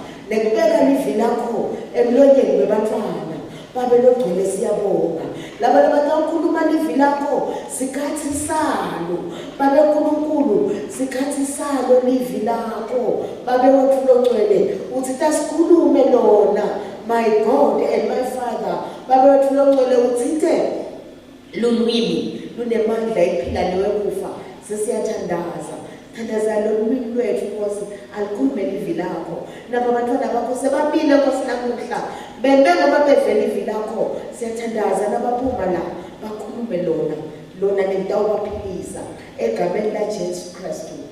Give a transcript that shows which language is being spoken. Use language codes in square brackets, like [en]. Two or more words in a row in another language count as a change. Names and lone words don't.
[ss] nekubeka livi lakho emlonyeni webantwana babe logcwele siyabonga laba labakhuluma livi lakho sikhathi salo babe uNkulunkulu sikhathi salo livi lakho babe wethu logcwele uthi tasikhulume lona [en] my God and my Father [ss] babe wethu logcwele uthithe lulwimi lunemandla iphila lewekufa sesiyathandaza thandaza lolwimi lwethu Nkosi alikhulume livi lakho nabo abantwana bakho sebabile Nkosi namuhla bengeke babevele livi lakho siyathandaza nabaphuma la bakhulume lona lentawubaphilisa egameni laJesu Kristu